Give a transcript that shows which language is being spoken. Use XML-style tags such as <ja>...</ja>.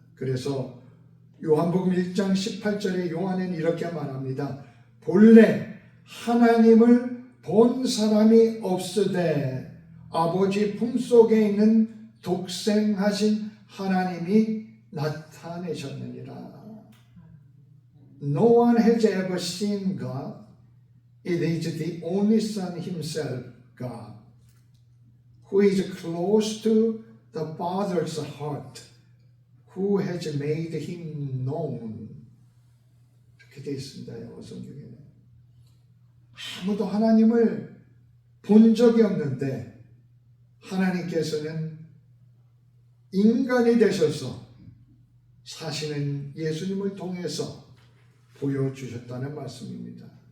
<ko>그래서 요한복음 1장 18절에 요한은 이렇게 말합니다. 본래 하나님을 본 사람이 없으되 아버지 품속에 있는 독생하신 하나님이 나타내셨느니라.</ko> <en>No one has ever seen God. It is the only Son himself God, who is close to the Father's heart, who has made him known.</en> <ko>이렇게 되어 있습니다. 영어 성경에는. 아무도 하나님을 본 적이 없는데 하나님께서는 인간이 되셔서 사시는 예수님을 통해서 보여주셨다는 말씀입니다.</ko>